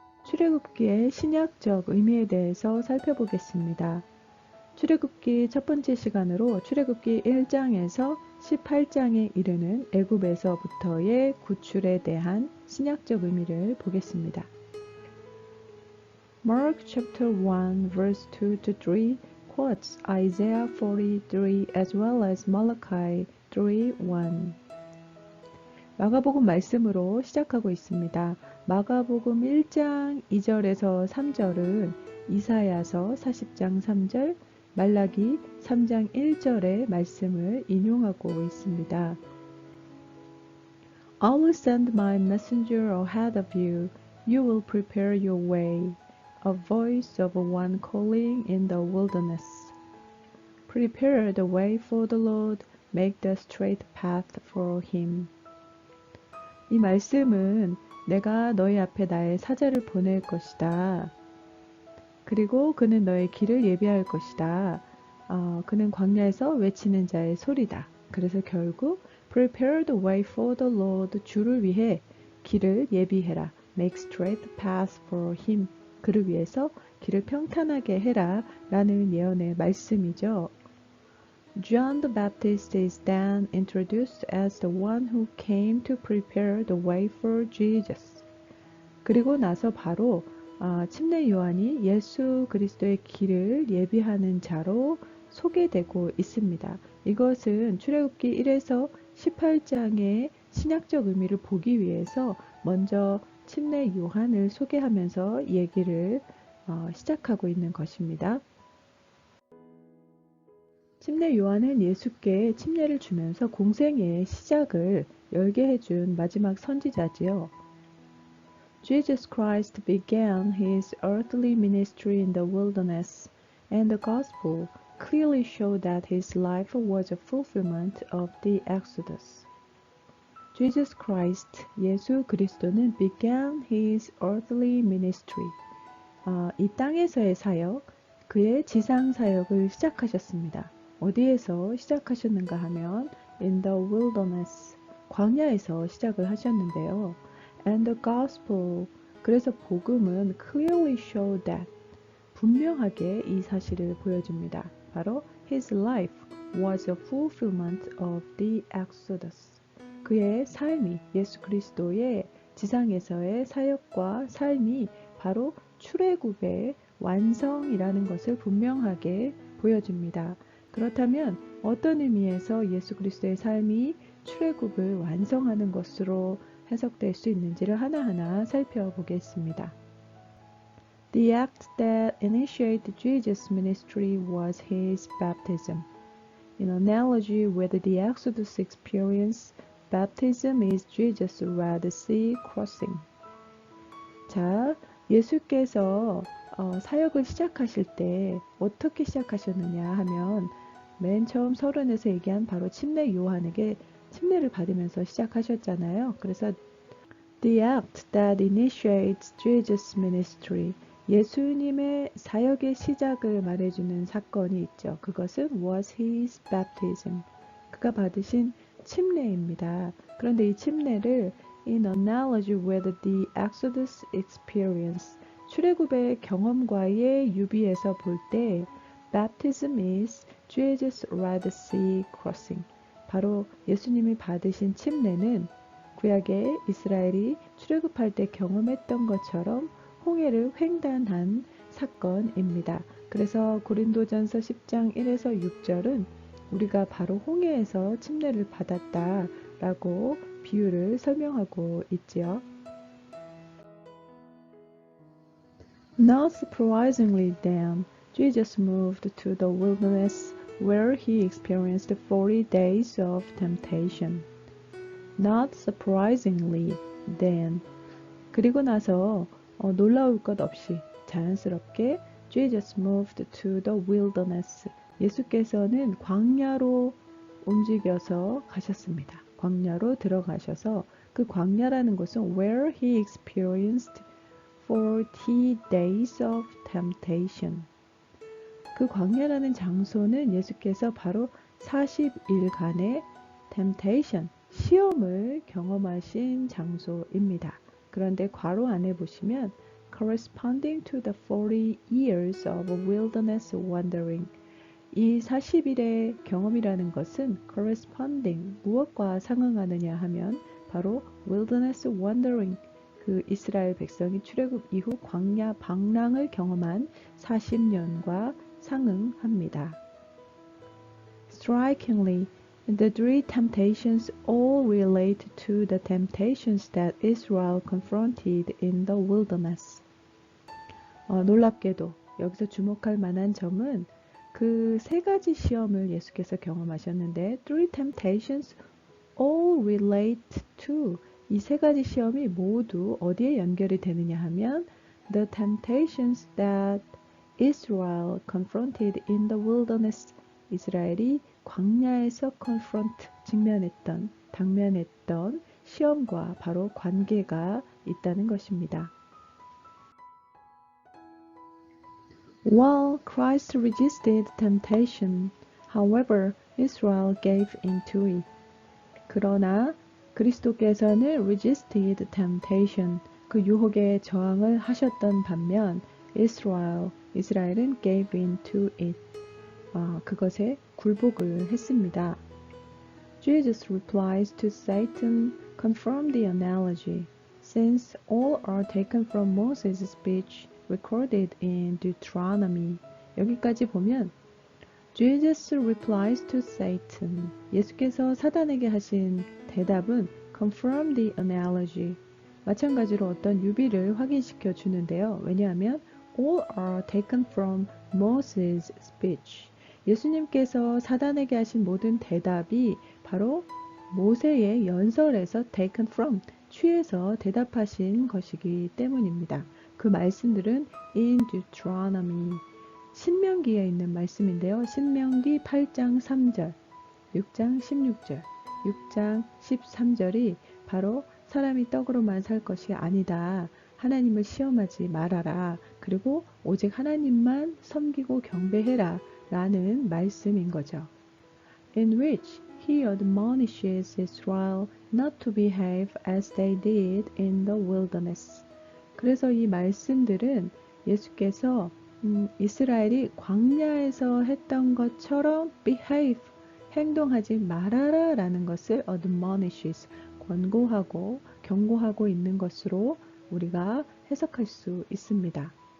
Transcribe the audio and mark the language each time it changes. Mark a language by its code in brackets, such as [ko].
[ko] 출애굽기의 신약적 의미에 대해서 살펴보겠습니다. 출애굽기 첫 번째 시간으로 출애굽기 1장에서 18장에 이르는 애굽에서부터의 구출에 대한 신약적 의미를 보겠습니다. [en] Mark chapter 1 verse 2 to 3 quotes Isaiah 43 as well as Malachi 3:1. [ko] 마가복음 말씀으로 시작하고 있습니다. 마가복음 1장 2절에서 3절은 이사야서 40장 3절, 말라기 3장 1절의 말씀을 인용하고 있습니다. [en] I will send my messenger ahead of you. You will prepare your way. A voice of one calling in the wilderness. Prepare the way for the Lord. Make the straight path for him. [ko] 이 말씀은 내가 너희 앞에 나의 사자를 보낼 것이다. 그리고 그는 너의 길을 예비할 것이다. 그는 광야에서 외치는 자의 소리다. 그래서 결국 [en] Prepare the way for the Lord. [ko] 주를 위해 길을 예비해라. [en] Make straight path for him. [ko] 그를 위해서 길을 평탄하게 해라. 라는 예언의 말씀이죠. [en] John the Baptist is then introduced as the one who came to prepare the way for Jesus. [ko] 그리고 나서 바로 침례 요한이 예수 그리스도의 길을 예비하는 자로 소개되고 있습니다. 이것은 출애굽기 1에서 18장의 신약적 의미를 보기 위해서 먼저 침례 요한을 소개하면서 얘기를 시작하고 있는 것입니다. 침례 요한은 예수께 침례를 주면서 공생애의 시작을 열게 해준 마지막 선지자지요. [en] Jesus Christ began his earthly ministry in the wilderness, and the gospel clearly showed that his life was a fulfillment of the Exodus. Jesus Christ, [ko] 예수 그리스도는 [en] began his earthly ministry. [ko] 이 땅에서의 사역, 그의 지상 사역을 시작하셨습니다. 어디에서 시작하셨는가 하면 [en] in the wilderness, [ko] 광야에서 시작을 하셨는데요. [en] And the gospel, [ko] 그래서 복음은 [en] clearly showed that, [ko] 분명하게 이 사실을 보여줍니다. [en] 바로 his life was a fulfillment of the Exodus. [ko] 그의 삶이, 예수 그리스도의 지상에서의 사역과 삶이 바로 출애굽의 완성이라는 것을 분명하게 보여줍니다. 그렇다면 어떤 의미에서 예수 그리스도의 삶이 출애굽을 완성하는 것으로 해석될 수 있는지를 하나하나 살펴보겠습니다. [en] The act that initiated Jesus' ministry was his baptism. In analogy with the Exodus experience, baptism is Jesus' Red Sea crossing. [ko] 자, 예수께서 사역을 시작하실 때 어떻게 시작하셨느냐 하면 맨 처음 서론에서 얘기한 바로 침례 요한에게 침례를 받으면서 시작하셨잖아요. 그래서 [en] The act that initiates Jesus' ministry, [ko] 예수님의 사역의 시작을 말해주는 사건이 있죠. 그것은 [en] was his baptism, [ko] 그가 받으신 침례입니다. 그런데 이 침례를 [en] in analogy with the Exodus experience, [ko] 출애굽의 경험과의 유비해서 볼 때 [en] Baptism is Jesus' Red Sea crossing. [ko] 바로 예수님이 받으신 침례는 구약의 이스라엘이 출애굽할 때 경험했던 것처럼 홍해를 횡단한 사건입니다. 그래서 고린도전서 10장 1에서 6절은 우리가 바로 홍해에서 침례를 받았다라고 비유를 설명하고 있지요. [en] Not surprisingly then, Jesus moved to the wilderness where he experienced 40 days of temptation. Not surprisingly then. [ko] 그리고 나서 놀라울 것 없이 자연스럽게 [en] Jesus moved to the wilderness. [ko] 예수께서는 광야로 움직여서 가셨습니다. 광야로 들어가셔서 그 광야라는 것은 [en] where he experienced 40 days of temptation. [ko] 그 광야라는 장소는 예수께서 바로 40일간의 temptation, 시험을 경험하신 장소입니다. 그런데 괄호 안에 보시면 [en] corresponding to the 40 years of wilderness wandering. [ko] 이 40일의 경험이라는 것은 corresponding, 무엇과 상응하느냐 하면 바로 [en] wilderness wandering, [ko] 그 이스라엘 백성이 출애굽 이후 광야 방랑을 경험한 40년과 상응합니다. [en] Strikingly, the three temptations all relate to the temptations that Israel confronted in the wilderness. [ko] 놀랍게도 여기서 주목할 만한 점은 그 세 가지 시험을 예수께서 경험하셨는데 [en] three temptations all relate to, [ko] 이 세 가지 시험이 모두 어디에 연결이 되느냐 하면 [en] the temptations that Israel confronted in the wilderness, [ko] 이스라엘이 광야에서 confront, 당면했던 시험과 바로 관계가 있다는 것입니다. [en] While Christ resisted temptation, however, Israel gave into it. [ko] 그러나 그리스도께서는 [en] resisted temptation, [ko] 그 유혹에 저항을 하셨던 반면 이스라엘은 [en] gave into it, [ko] 그것에 굴복을 했습니다. [en] Jesus replies to Satan confirmed the analogy, since all are taken from Moses' speech recorded in Deuteronomy. [ko] 여기까지 보면 [en] Jesus replies to Satan, [ko] 예수께서 사단에게 하신 대답은 [en] confirm the analogy, [ko] 마찬가지로 어떤 유비를 확인시켜 주는데요. 왜냐하면 [en] all are taken from Moses' speech, [ko] 예수님께서 사단에게 하신 모든 대답이 바로 모세의 연설에서 [en] taken from, [ko] 취해서 대답하신 것이기 때문입니다. 그 말씀들은 [en] in Deuteronomy, [ko] 신명기에 있는 말씀인데요. 신명기 8장 3절, 6장 16절, 6장 13절이 바로 사람이 떡으로만 살 것이 아니다. 하나님을 시험하지 말아라. 그리고 오직 하나님만 섬기고 경배해라. 라는 말씀인 거죠. [en] In which he admonishes Israel not to behave as they did in the wilderness. [ko] 그래서 이 말씀들은 예수께서 이스라엘이 광야에서 했던 것처럼 behave, 행동하지 말아라 라는 것을 admonishes, 권고하고 경고하고 있는 것으로 우리가 해석할 수 있습니다.